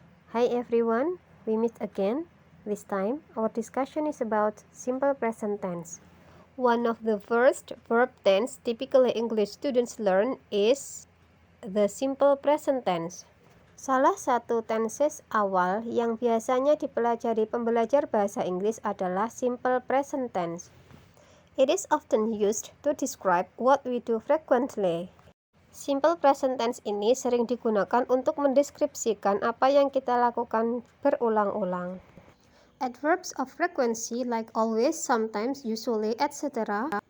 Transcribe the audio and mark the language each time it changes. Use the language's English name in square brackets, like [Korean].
[English] Hi everyone, we meet again. This time, our discussion is about simple present tense. One of the first verb tense typically English students learn is the simple present tense. [Indonesian] Salah satu tenses awal yang biasanya dipelajari pembelajar bahasa Inggris adalah simple present tense. [English] It is often used to describe what we do frequently. [Indonesian] Simple present tense ini sering digunakan untuk mendeskripsikan apa yang kita lakukan berulang-ulang. [English] Adverbs of frequency like always, sometimes, usually, etc.